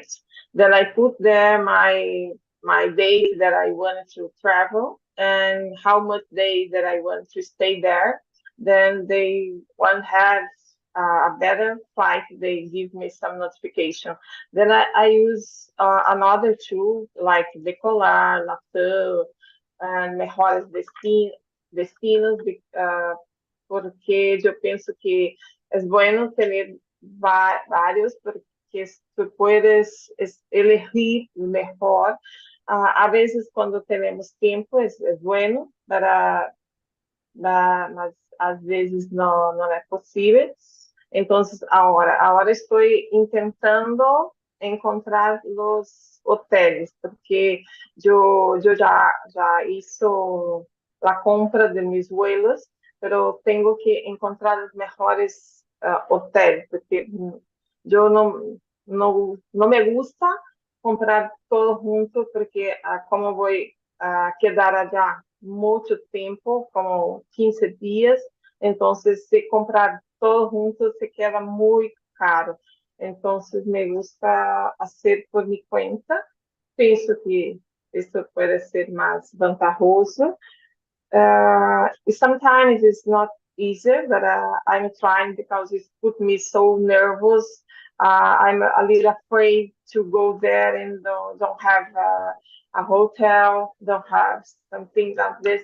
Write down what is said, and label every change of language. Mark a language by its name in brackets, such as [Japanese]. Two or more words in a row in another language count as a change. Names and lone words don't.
[English] Then I put there my date that I want to travel and how much day that I want to stay there. Then they one have a better flight, they give me some notification. Then I use another tool like Decolar, Latam, and Mejores Destinos, [Spanish] porque yo pienso que es bueno tener varios porque tú puedes elegir mejor. A veces cuando tenemos tiempo es bueno [Portuguese] mas às vezes não é possível. Então, agora estou tentando encontrar os hotéis, porque eu já hizo a [Spanish] compra de mis vuelos, pero [Portuguese] tenho que encontrar os melhores hotéis, porque eu não [Spanish] me gusta comprar todo junto, porque como vou quedar allá mucho tiempo, como 15 días, entonces si comprar todo junto se queda muy caro. Entonces me gusta hacer por mi cuenta. Pienso que esto puede ser más ventajoso. [English] Sometimes it's not easier, but I'm trying because it put me so nervous I'm a little afraid to go there and don't have a hotel, don't have something like this.